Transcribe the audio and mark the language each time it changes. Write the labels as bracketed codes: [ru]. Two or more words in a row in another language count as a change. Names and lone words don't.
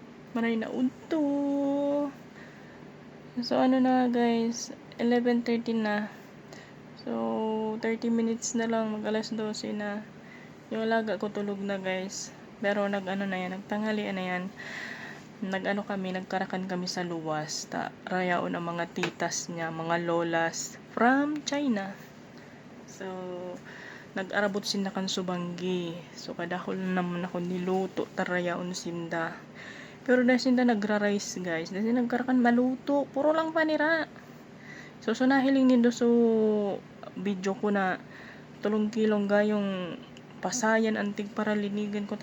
[bik] Maray na udto. So, ano na guys, 11:30 na. [tl] So, [en] 30 minutes [tl] na lang, mag alas 12 na. Yung alaga ko tulog na guys. Pero nagtanghalian na yan. [bik] Nagkarakan kami sa luwas. Rayaon ang mga titas niya, mga lolas from China. So, nag-arabot sinda kan subanggi. So, kadahol naman ako niluto, tarayaon sinda. Pero dahil sinda nagra-rice guys, dahil nagkarakan maluto, puro lang panira. So, nahiling nindo so video ko na 3 kilong gayong pasayan antig para linigan ko.